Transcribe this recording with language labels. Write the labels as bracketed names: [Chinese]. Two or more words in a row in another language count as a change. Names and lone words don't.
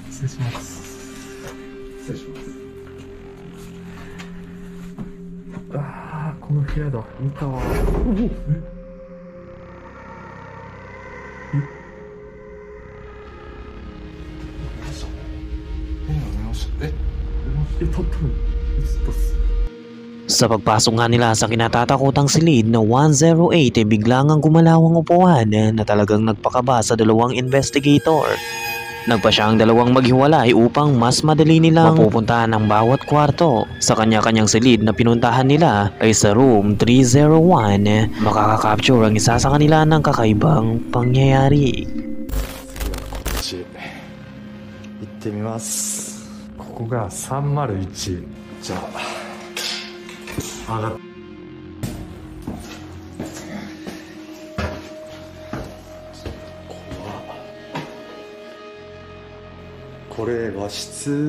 [Japanese] します。失礼します。ああ、この部屋だ。見たわ。 [Filipino] Sa pagpasok nga nila sa kinatatakutang silid na 108 ay biglang ang gumalaw ang upuan na talagang nagpakaba sa dalawang investigator. Nagpa siya ang dalawang maghiwalay upang mas madali nilang mapupuntahan ang bawat kwarto. Sa kanya-kanyang silid na pinuntahan nila ay sa room 301 makaka-capture ang isa sa kanila ng kakaibang pangyayari. [Japanese] 行ってみます。ここが301。じゃあ上がっこれ和室。